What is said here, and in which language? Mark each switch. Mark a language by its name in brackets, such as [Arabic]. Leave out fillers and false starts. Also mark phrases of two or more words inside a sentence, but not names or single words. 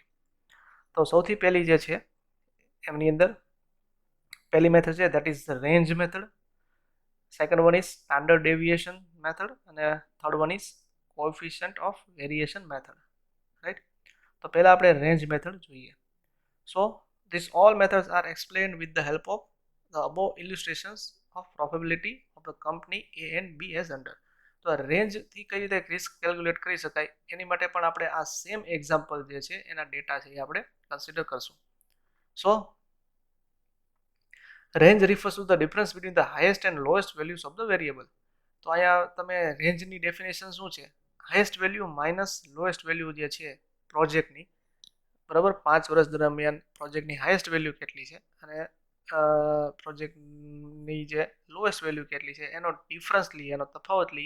[Gujarati] તો સૌથી પહેલી જે છે એમની અંદર પહેલી મેથડ છે [English] that is range method, second one is standard deviation method અને third one is coefficient of variation method, right. [Gujarati] તો પહેલા આપણે [English] range method [Gujarati] જોઈએ. [English] So these all methods are explained with the help of the above illustrations of probability of the company A and B as under. [Gujarati] તો રેન્જ થી કઈ રીતે [English] risk calculate [Gujarati] કરી શકાય એની માટે પણ આપણે આ [English] same example [Gujarati] જે છે એના ડેટા છે એ આપણે કન્સિડર કરશું. [English] so range refers to the difference between the highest and lowest values of the variable. [Gujarati] તો અહીંયા તમે રેન્જની ડેફિનેશન શું છે, [English] highest value minus lowest value [Gujarati] જે છે પ્રોજેક્ટની, બરાબર, 5 વર્ષ દરમિયાન પ્રોજેક્ટની [English] highest value [Gujarati] કેટલી છે અને પ્રોજેક્ટની જે [English] lowest value [Gujarati] કેટલી છે એનો ડિફરન્સ લઈએ, એનો તફાવત લઈએ.